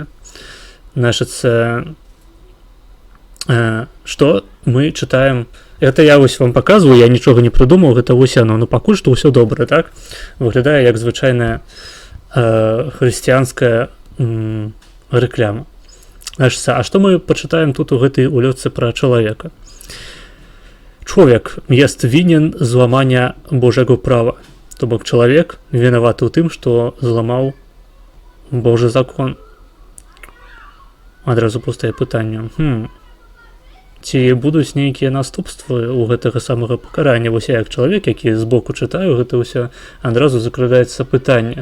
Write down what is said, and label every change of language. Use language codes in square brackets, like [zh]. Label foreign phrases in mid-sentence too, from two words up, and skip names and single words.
[be] Значыцца, што мы чытаем? Это я вось вам паказваю, я нічога не прыдумаў, гэта вось яно, пакуль што ўсё добра, так? Выглядае як звычайная хрысціянская рэкляма. Значыцца, а што мы пачытаем тут у гэтай улётцы пра чалавека? [pl] Człowiek jest winien złamania Bożego prawa. [be] То бок чалавек вінаваты ў тым, што зламаў Божы закон. Адразу пустае пытанне. Ці будуць нейкія наступствы ў гэтага самага пакарання? Вось я як чалавек, які збоку чытаю гэта ўсё, адразу закрадаецца пытанне.